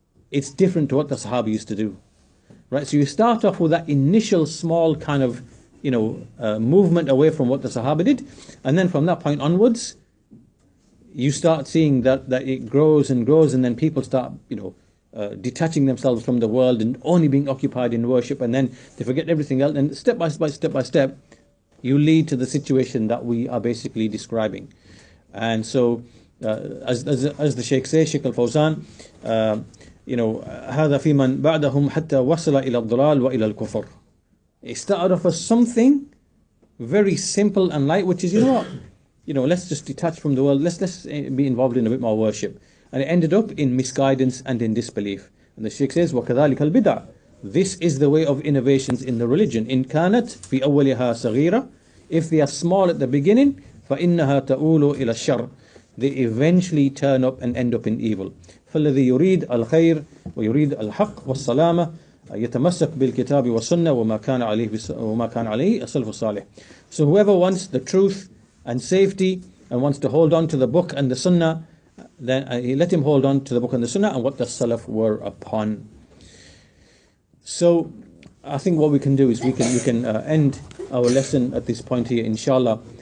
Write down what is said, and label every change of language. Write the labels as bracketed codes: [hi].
[en] it's different to what the Sahaba used to do. Right? So you start off with that initial small kind of, movement away from what the Sahaba did, and then from that point onwards, you start seeing that it grows and grows, and then people start, detaching themselves from the world and only being occupied in worship, and then they forget everything else, and step by step, you lead to the situation that we are basically describing. And so, as the Shaykh says, Shaykh Al-Fawzan, [ar] هذا في من بعدهم حتى وصل إلى الضلال وإلى الكفر. [en] It started off as something very simple and light, which is, let's just detach from the world, let's be involved in a bit more worship. And it ended up in misguidance and in disbelief. And the Shaykh says, [ar] وَكَذَلِكَ الْبِدْعَ. [en] This is the way of innovations in the religion. [ar] إِن كَانَتْ فِي أَوَّلِهَا صَغِيرَةً. [en] If they are small at the beginning, [ar] فَإِنَّهَا تَؤُولُ إِلَى الشَّرِّ. [en] They eventually turn up and end up in evil. [ar] فَالَّذِي يُرِيد الْخَيْرِ وَيُرِيد الْحَقِّ وَالسَّلَامَةِ يتمسك بالكتاب والسنة وما كان عليه السلف الصالح. [en] So whoever wants the truth and safety and wants to hold on to the book and the sunnah, then let him hold on to the book and the sunnah and what the salaf were upon. So I think what we can do is we can end our lesson at this point here, inshallah.